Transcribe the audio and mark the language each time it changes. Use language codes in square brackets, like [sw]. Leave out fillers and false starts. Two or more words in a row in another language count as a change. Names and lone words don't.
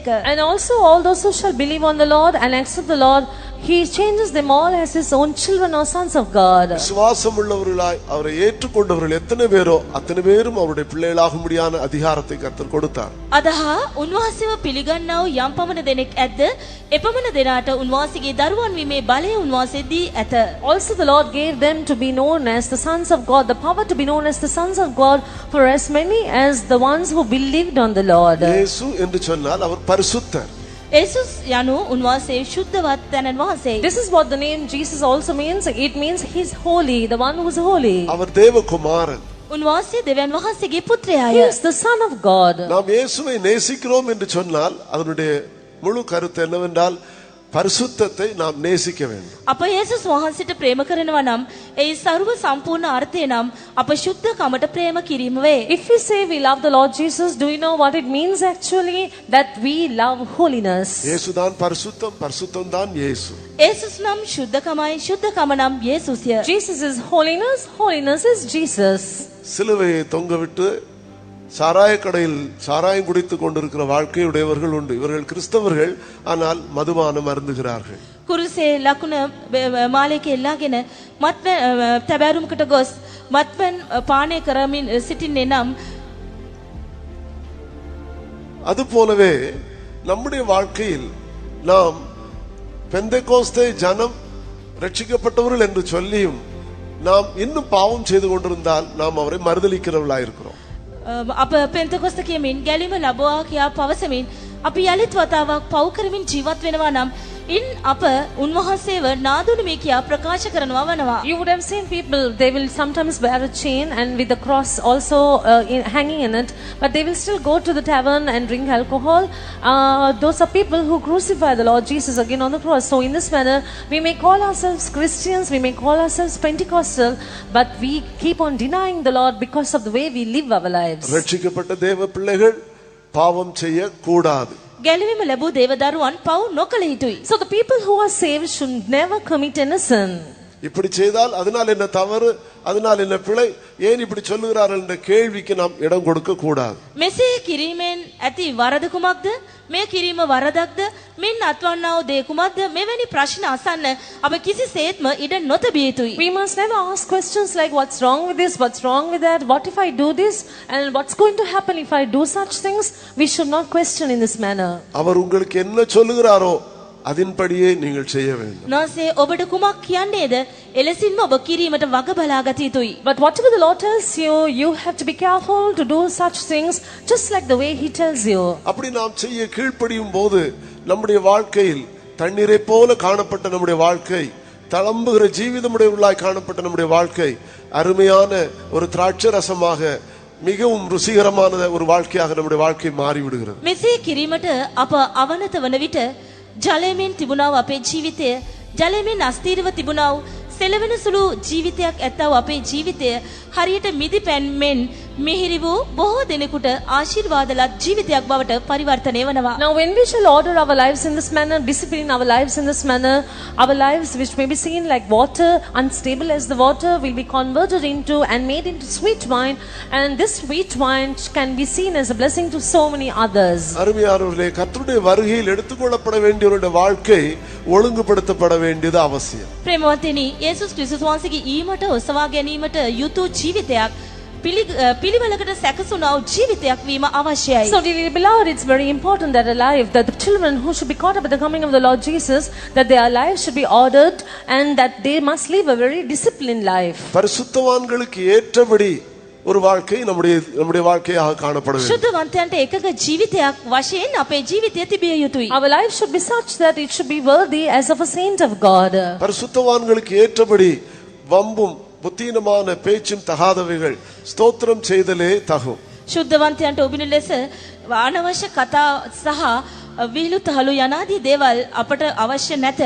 [en] And also all those who shall believe on the Lord and accept the Lord, he changes them all as his own children or sons of God. [ta] விசுவாசமுள்ளவர்களாய் அவரை ஏற்றுக்கொண்டவர்கள் எத்தனை பேரோ அத்தனை பேரும் அவருடைய பிள்ளைகளாகும்படியான அதிகாரத்தை கர்த்தர் கொடுத்தார். [si] අදහ උන්වහන්සේව පිළිගන්නා වූ යම් පමණ දෙනෙක් ඇද්ද එපමණ දෙනාට උන්වහන්සේගේ දරුවන් වීමේ බලය උන්වහන්සේ දී ඇත. [en] Also the Lord gave them to be known as the sons of God, the power to be known as the sons of God for as many as the ones who believed on the Lord. [ta] இயேசு என்று சொன்னால் அவர் பரிசுத்தர். [si] යේසුස් යනු උන්වහන්සේ ශුද්ධවත් තැනන් වහන්සේ. [en] This is what the name Jesus also means. It means he's holy, the one who's holy. [ta] அவர் தேவகுமாரன். [si] උන්වහන්සේ දෙවියන් වහන්සේගේ පුත්‍රයාය. [en] He is the Son of God. [ta] நாம் இயேசுவை நேசிக்கிறோம் என்று சொன்னால் அதனுடைய முழு கருத்து என்னவென்றால் பரிசுத்தத்தை நாம் நேசிக்க வேண்டும். [si] අප යේසුස් වහන්සේට ප්‍රේම කරනවා නම් ඒ ਸਰව සම්පූර්ණ අර්ථය නම් අප ශුද්ධකමට ප්‍රේම කිරීම වේ. [en] If we say we love the Lord Jesus, do you know what it means actually? That we love holiness. [ta] இயேசுதான் பரிசுத்தம், பரிசுத்தம் தான் இயேசு. [si] යේසුස් නම් ශුද්ධකමයි, ශුද්ධකම නම් යේසුස්ය. [en] Jesus is holiness, holiness is Jesus. [ta] சிலுவையை தொங்கவிட்டு சாராய கடையில் சாராயம் குடித்துக் கொண்டிருக்கிற வாழ்க்கையுடையவர்கள் உண்டு. இவர்கள் கிறிஸ்தவர்கள், ஆனால் மதுபானம் அருந்துகிறார்கள். [si] කුරුසේ ලකුණ මාලයක එල්ලාගෙන තැබෑරුමකට ගොස් මත්පැන් පානය කරමින් සිටින්නේ නම් [ta] அது போலவே நம்முடைய வாழ்க்கையில் நாம் பெந்தெகோஸ்தே ஜனம் ரட்சிக்கப்பட்டவர்கள் என்று சொல்லியும் நாம் இன்னும் பாவம் செய்து கொண்டிருந்தால் நாம் அவரை மறுதலிக்கிறவர்களாயிருக்கிறோம். [si] අප පෙන්තකොස්ත කියමින් ගැලීම ලබවා කියා පවසමින් අපි යලිත් වතාවක් පව් කරමින් ජීවත් වෙනවා නම් ඉන් අප උන්වහන්සේව නාදුණු මේ කියා ප්‍රකාශ කරනවා වනවා. [en] You would have seen people, they will sometimes wear a chain and with the cross also hanging in it, but they will still go to the tavern and drink alcohol. Those are people who crucify the Lord Jesus again on the cross. So in this manner, we may call ourselves Christians, we may call ourselves Pentecostal, but we keep on denying the Lord because of the way we live our lives. [ta] ரட்சிக்கப்பட்ட தேவ பிள்ளைகள் பாவம் செய்ய கூடாது. [si] ගැලවීම ලැබූ දේවදරුවන් පව් නොකළ යුතුයි. [en] So the people who are saved should never commit any sin. [ta] இப்படி செய்தால் அதனால் என்ன தவறு, அதனால் என்ன பிழை, ஏன் இப்படி சொல்லுகிறார்கள் என்ற கேள்விக்கு நாம் இடம் கொடுக்க கூடாது. [si] මෙසේ කිරීමෙන් ඇති වරද කුමක්ද? මේ කිරීම වරදක්ද? මින් අත්වන්නා වූ දේ කුමක්ද? මෙවැනි ප්‍රශ්න අසන්න අප කිසිසේත්ම ඉඩ නොතැබිය යුතුයි. [en] We must never ask questions like what's wrong with this, what's wrong with that, what if I do this, and what's going to happen if I do such things. We should not question in this manner. [ta] அவர் உங்களுக்கு என்ன சொல்லுகிறாரோ அதின்படியே நீங்கள் செய்ய வேண்டும். [si] නාසේ ඔබට කුමක් කියන්නේද? එලෙසින්ම ඔබ කිරීමට වග බලා ගත යුතුයි. [en] But whatever the Lord tells you, you have to be careful to do such things just like the way He tells you. [ta] அப்படி நாம் செய்ய கீழ்ப்படியும் போது நம்முடைய வாழ்க்கையில் தண்ணீரை போல காணப்பட்ட நம்முடைய வாழ்க்கை, தளம்புகிற ஜீவிதமுடையவர்களாய் காணப்பட்ட நம்முடைய வாழ்க்கை அருமையான ஒரு திராட்சை ரசமாக மிகவும் ருசிகரமான ஒரு வாழ்க்கையாக நம்முடைய வாழ்க்கை மாறிவிடுகிறது. [si] මෙසේ කිරීමට අප අවනත වන විට ජලයෙන් තිබුණා වූ අපේ ජීවිතය, ජලයෙන් අස්තීරව තිබුණා වූ සෙලවෙන සුළු ජීවිතයක් ඇත්තා වූ අපේ ජීවිතය හරියට මිදි පැන් මෙන් මිහිරි වූ බොහෝ දෙනෙකුට ආශිර්වාදලත් ජීවිතයක් බවට පරිවර්තනය වෙනවා. [en] Now when we shall order our lives in this manner, discipline our lives in this manner, our lives which may be seen like water, unstable as the water, will be converted into and made into sweet wine, and this sweet wine can be seen as a blessing to so many others. [ta] அருமையானவர்களே, கர்த்தருடைய வருகையில் எடுத்துக்கொள்ளப்பட வேண்டியவருடைய வாழ்க்கை ஒழுங்குபடுத்தப்பட வேண்டியது அவசியம். [si] ප්‍රේමවන්තනි, යේසුස් ක්‍රිස්තුස් වහන්සේගේ ඊමට ඔසවා ගැනීමට යුතු ජීවිතයක් පිළිවෙලකට සැකසුණා වූ ජීවිතයක් වීම අවශ්‍යයි. [en] So dearly beloved, it's very important that that the children who should be caught up at the coming of the Lord Jesus, that their lives should be ordered and that they must live a very disciplined life. [ta] பரிசுத்தவான்களுக்கு ஏற்றபடி ஒரு வாழ்க்கை நம்முடைய வாழ்க்கையாக காணப்பட வேண்டும். [si] ශුද්ධවන්තයන්ට එකක ජීවිතයක් වශයෙන් අපේ ජීවිතය තිබිය යුතුයි. [en] Our life should be such that it should be worthy as of a saint of God. [ta] பரிசுத்தவான்களுக்கு ஏற்றபடி வம்பும் புத்தீனமான பேச்சும் தகாதவைகள் ஸ்தோத்திரம் செய்தலே தகும். [si] ශුද්ධවන්තයන්ට ඔබින ලෙස අනවශ්‍ය කතා සහ විහිළු තහළු යනාදී දේවල් අපට අවශ්‍ය නැත.